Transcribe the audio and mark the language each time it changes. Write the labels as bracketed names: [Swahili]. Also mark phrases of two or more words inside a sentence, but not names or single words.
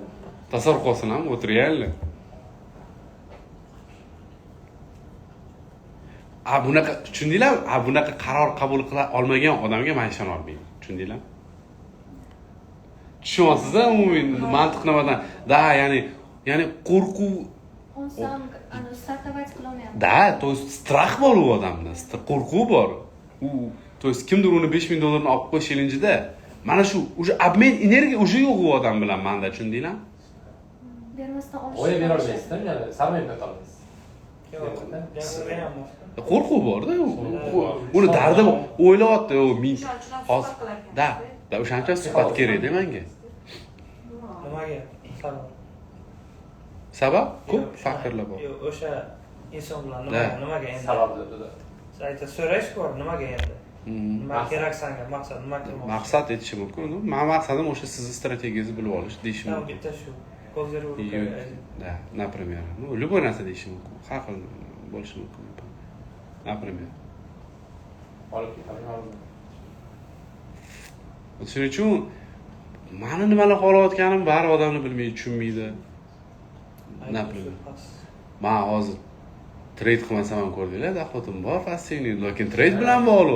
[Uzbek] Tasavvur qilsin ham, o't realni. Bunaqa tushundinglarmi? Bunaqa qaror qabul qila olmagan odamga men ishona olmayman. Tushundinglarmi? Tushunyapsiz-a, umumiy mantiq nimadan? Ya'ni qo'rquv [Russian] Он сам стартовать qilolmayapti. Да, то есть [Uzbek] strah bor u odamda, qo'rquv bor. [Russian] То есть [Uzbek] kimdir uni $5000 olib qo'yish challenge-da, mana shu [Russian] уже обмен [Uzbek] energiya уже yo'q u odam bilan menda, tushundinglarmi? Bermasdan olish. O'ylab bera olmaysiz-da, ya'ni sarmoyada olasiz. Qo'rquv bor-da, uni dardi o'ylayapti, u men hozir da o'shancha suhbat kerak-da menga. Nimaga? Sabab ko'p faktorlar bor. Yo'q, o'sha inson bilan nimaga endi? Sabab dedi. Ayta so'rash bor, nimaga endi? Nima kerak senga? Maqsad nima qilmoqchi? Maqsad etishi mumkin. Men maqsadim o'sha sizni strategiyangizni bilib olish deyishim mumkin. Bitta shu. Ko'zlarga [Russian] Да, например. [Uzbek] Любой narsa deyishim mumkin. Har xil bo'lishi mumkin. Например. Olib ketaman. Shuning uchun meni nimalar qilayotganim bari odamni bilmaydi, tushunmaydi. Например. Men hozir trade qilmasam ham ko'rdinglar, doxodim bor, passivniy, lekin trade bilan bog'liq.